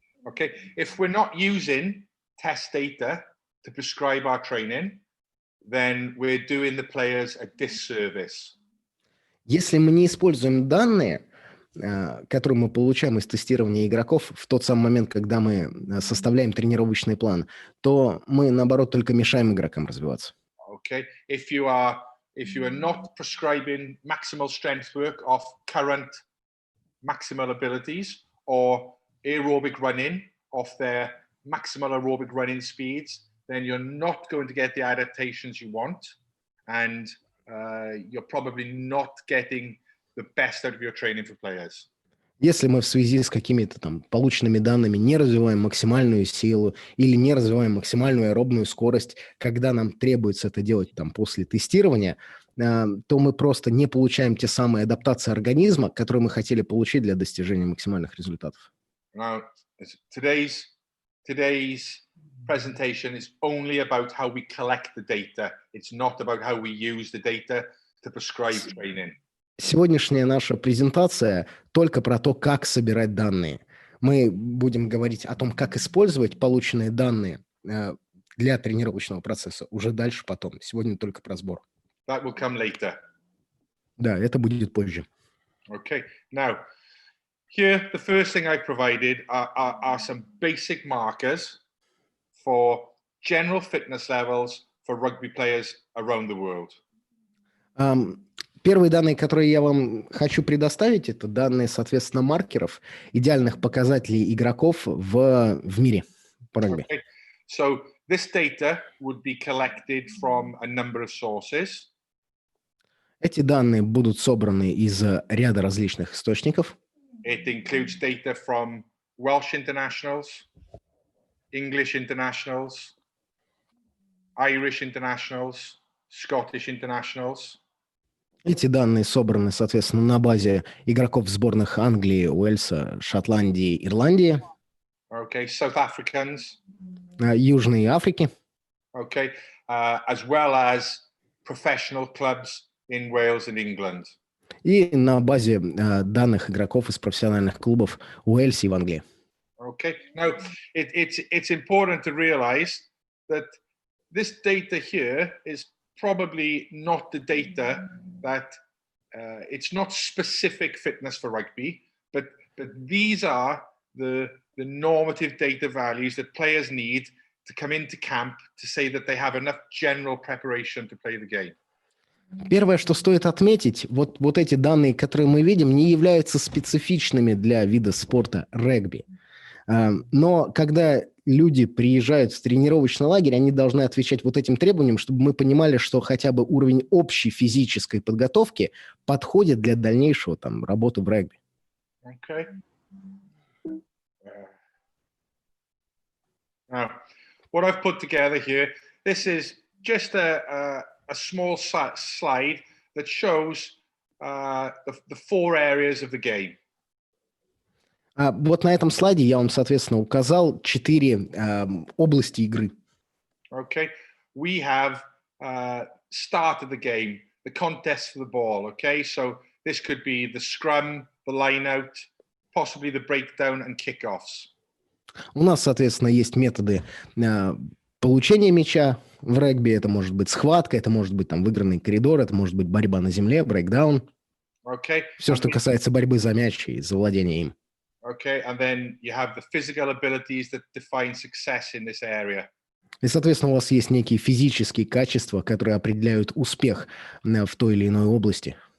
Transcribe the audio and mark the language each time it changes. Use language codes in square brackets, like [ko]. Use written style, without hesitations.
[en] Okay, if we're not using test data to prescribe our training, then we're doing the players a disservice. [ru] Если мы не используем данные, которые мы получаем из тестирования игроков в тот самый момент, когда мы составляем тренировочный план, то мы, наоборот, только мешаем игрокам развиваться. [en] Okay, if you are not prescribing maximal strength work of current maximal abilities or aerobic running of their maximal aerobic running speeds, then you're not going to get the adaptations you want, and you're probably not getting the best out of your training for players. [ru] Если мы в связи с какими-то полученными данными не развиваем максимальную силу или не развиваем максимальную аэробную скорость, когда нам требуется это делать после тестирования, то мы просто не получаем те самые адаптации организма, которые мы хотели получить для достижения максимальных результатов. [en] Now, today's presentation is only about how we collect the data. It's not about how we use the data to prescribe training. [ru] Сегодняшняя наша презентация только про то, как собирать данные. Мы будем говорить о том, как использовать полученные данные для тренировочного процесса. Уже дальше потом. Сегодня только про сбор. [en] That will come later. [ru] Да, это будет позже. [en] Okay. Now, here, the first thing I provided are some basic markers for general fitness levels for rugby players around the world. [ru] Первые данные, которые я вам хочу предоставить, это данные, соответственно, маркеров, идеальных показателей игроков в мире по регби. [en] Okay. So this data would be collected from a number of sources. [ru] Эти данные будут собраны из ряда различных источников. [en] It includes data from Welsh internationals, English internationals, Irish internationals, Scottish internationals. [ru] Эти данные собраны, соответственно, на базе игроков сборных Англии, Уэльса, Шотландии, Ирландии, [en] Okay, South Africans. [ru] Южной Африки, [en] Okay, as well as professional clubs in Wales and England. [ru] и на базе данных игроков из профессиональных клубов в Уэльсе и в Англии. [en] Okay, now it's important to realize that this data here is probably not the data that it's not specific fitness for rugby, but these are the normative data values that players need to come into camp to say that they have enough general preparation to play the game. [ru] Первое, что стоит отметить, вот эти данные, которые мы видим, не являются специфичными для вида спорта регби. Но когда люди приезжают в тренировочный лагерь, они должны отвечать вот этим требованиям, чтобы мы понимали, что хотя бы уровень общей физической подготовки подходит для дальнейшего работы в регби. [en] Okay. Now, what I've put together here, this is just a small slide that shows the four areas of the game. [ru] Вот на этом слайде я вам, соответственно, указал 4 области игры. [en] Okay, we have started the game, the contest for the ball. Okay, so this could be the scrum, the line out, possibly the breakdown and kickoffs. [ru] У нас, соответственно, есть методы получения мяча в регби. Это может быть схватка, это может быть выигранный коридор, это может быть борьба на земле, брейкдаун. [en] Okay. [ru] Все, что касается борьбы за мяч и за владение им. [en] Okay, and then you have the physical abilities that define success in this area. [ru] И, соответственно, у вас есть некие физические качества, которые определяют успех в той или иной области.